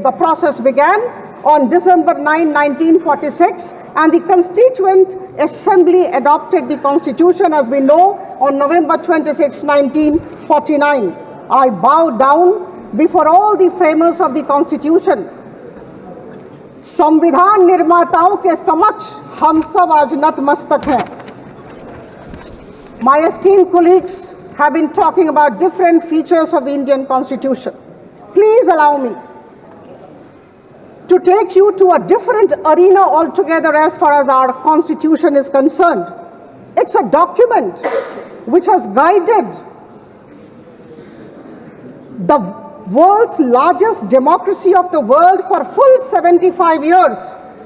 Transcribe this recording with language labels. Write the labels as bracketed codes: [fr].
[en] The process began on December 9, 1946, and the Constituent Assembly adopted the Constitution, as we know, on November 26, 1949. I bow down before all the framers of the Constitution. [hi] संविधान निर्माताओं के समक्ष हम सब आज नतमस्तक हैं. [en] My esteemed colleagues have been talking about different features of the Indian Constitution. Please allow me to take you to a different arena altogether as far as our Constitution is concerned. It's a document which has guided the world's largest democracy of the world for full 75 years.